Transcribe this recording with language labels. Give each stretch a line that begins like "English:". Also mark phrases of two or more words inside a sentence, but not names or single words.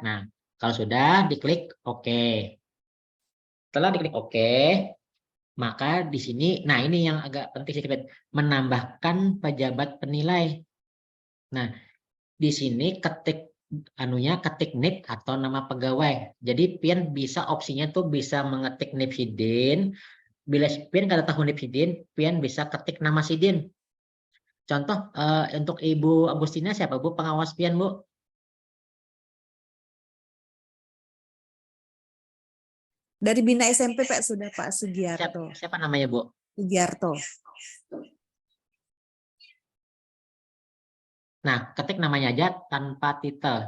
Indonesian: Nah, kalau sudah diklik oke. Setelah diklik oke, maka di sini, nah ini yang agak penting sedikit, menambahkan pejabat penilai. Nah, di sini ketik NIP atau nama pegawai. Jadi pian bisa opsinya tuh bisa mengetik NIP Sidin.
Banjar: Bila pian kada tahu NIP Sidin, pian bisa ketik nama Sidin.
Indonesian: Contoh untuk Ibu Agustina siapa Bu pengawas pian Bu? Dari Bina SMP Pak sudah Pak Sugiarto. Siapa namanya Bu? Sugiarto. Nah, ketik namanya aja tanpa titel.